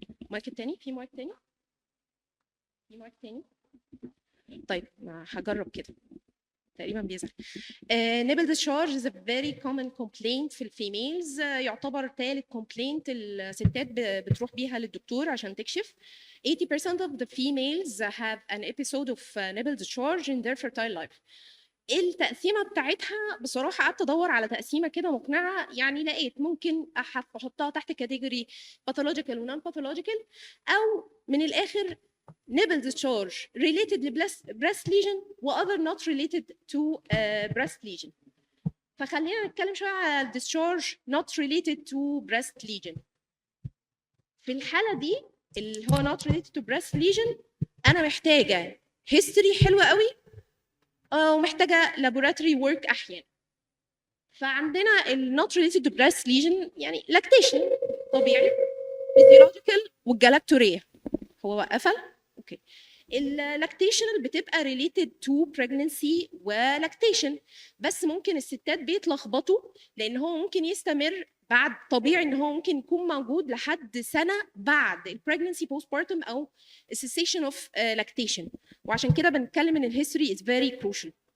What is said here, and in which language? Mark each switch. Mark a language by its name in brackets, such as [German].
[Arabic] مايك التاني، في مايك تاني؟ في مايك تاني؟ طيب هجرب كده تقريبا بيزعل. [English] nipple discharge is a very common complaint [Arabic] في الفيميلز. يعتبر ثالث complaint الستات بتروح بيها للدكتور عشان تكشف. [English] 80% of the females have an episode of nipple discharge in their fertile life. [Arabic] التقسيمه بتاعتها بصراحه قعدت ادور على تقسيمه كده مقنعه، يعني لقيت ممكن احطها تحت كاتيجوري pathological و [English] non pathological، [Arabic] او من الاخر [English] nipple discharge related to breast lesion [Arabic] و [English] other not related to breast lesion. [Arabic] فخلينا نتكلم شويه على [English] discharge not related to breast lesion. [Arabic] في الحاله دي اللي هو [English] not related to breast lesion [Arabic] انا محتاجه history حلوه قوي ومحتاجه [English] laboratory work [Arabic] احيانا. فعندنا ال [English] not related to breast lesion [Arabic] يعني [English] lactation [Arabic] طبيعي، [English] physiological [Arabic] والجلاكتوريا. هو قفل؟ اوكي. اللاكتيشنال بتبقى [English] related to pregnancy [Arabic] ولاكتيشن، بس ممكن الستات بيتلخبطوا لان هو ممكن يستمر بعد، طبيعي ان هو ممكن يكون موجود لحد سنه بعد البريجنسي بوست بارتم او [English] cessation of lactation، [Arabic] وعشان كده بنتكلم ان الهيستوري [English] is very crucial.